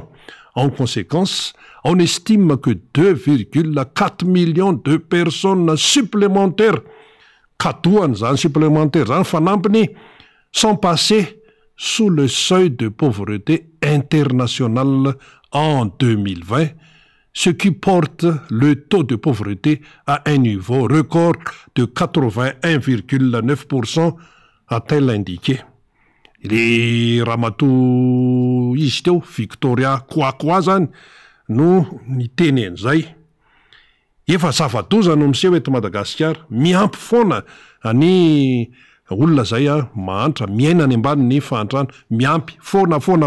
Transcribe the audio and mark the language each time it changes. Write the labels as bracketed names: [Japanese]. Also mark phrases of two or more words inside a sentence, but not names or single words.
[French] En conséquence, on estime que 2,4 millions de personnes supplémentaires, sont passées sous le seuil de pauvreté internationale en 2020, ce qui porte le taux de pauvreté à un niveau record de 81,9%, a-t-elle indiqué. [Malagasy] Le Ramatoa izy teo Victoria Koakoa zany no niteny an'izay. Efa zava-doza no miseho eto Madagasikara, miampy foana ny olona zay mahantra miaina any ambany ny fahantrana, miampy foana.